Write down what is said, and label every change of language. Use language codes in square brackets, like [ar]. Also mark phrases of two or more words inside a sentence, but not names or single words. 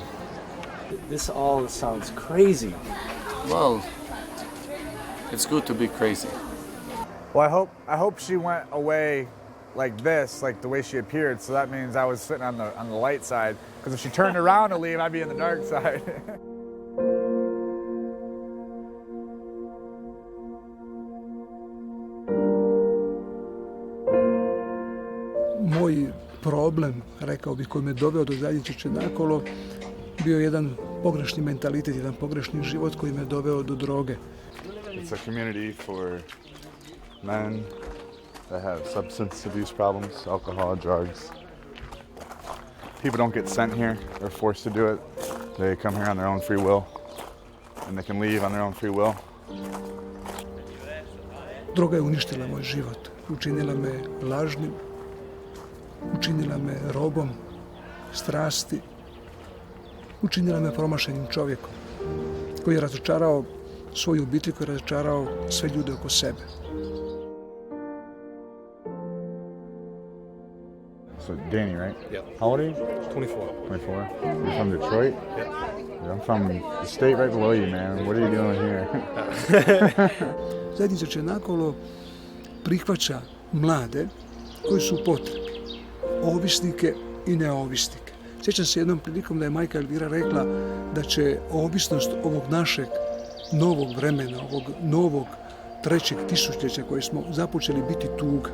[en] This all sounds crazy. Well, it's good to be crazy. Well, I hope she went away like this, like the way she appeared, so that means I was sitting on the light side, because if she turned around to leave, I'd be in the dark side. [hr] Moj problem, rekao bih, koji me doveo do zajednice nakolo, bio jedan pogrešni mentalitet, jedan pogrešni život koji me doveo do droge. [en] It's a community for men that have substance abuse problems, alcohol, drugs. People don't get sent here or forced to do it. They come here on their own free will, and they can leave on their own free will. [hr] Droga je uništila moj život, učinila me lažnim, učinila me robom strasti, učinila me promašenim čovjekom koji je razočarao svoju obitelj, koji je razočarao sve ljude oko sebe. [en] So Danny, right? Yep. How old are you? 24. 24? You're from Detroit? Yep. Yeah, I'm from the state right below you, man. What are you doing here? [hr] Zajednica Čenakolo prihvaća mlade koji su potrebni, ovisnike i neovisnike. Sjećam se jednom prilikom da je majka Elvira rekla da će ovisnost ovog našeg novog vremena, ovog novog trećeg tisućljeća koje smo započeli biti tuga.